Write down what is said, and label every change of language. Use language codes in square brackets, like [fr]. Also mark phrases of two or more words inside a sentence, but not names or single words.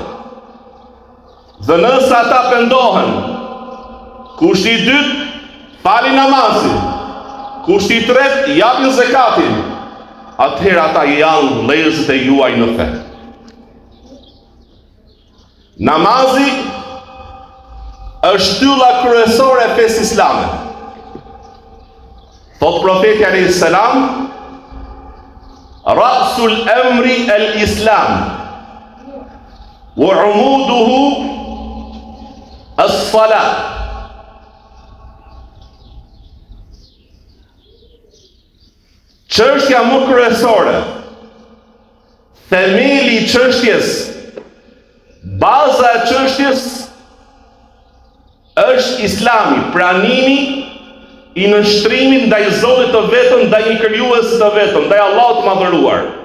[sq] Dhe nëse ata pendohen, kushti i dytë, falin namazin, kushti i tretë, japin zakatin, atëherë ata janë vëllezërit e juaj në fe. Namazi është shtylla kryesore e fesë islame. Thot profeti [ar] عليه السلام, رأس الأمر الإسلام وعموده الصلاة. [sq] Çështja më kryesore, themeli i çështjes, baza e çështjes është Islami, pranimi i nënshtrimit ndaj Zotit të vetëm, ndaj një krijuesit të vetëm, ndaj Allahut të madhëruar.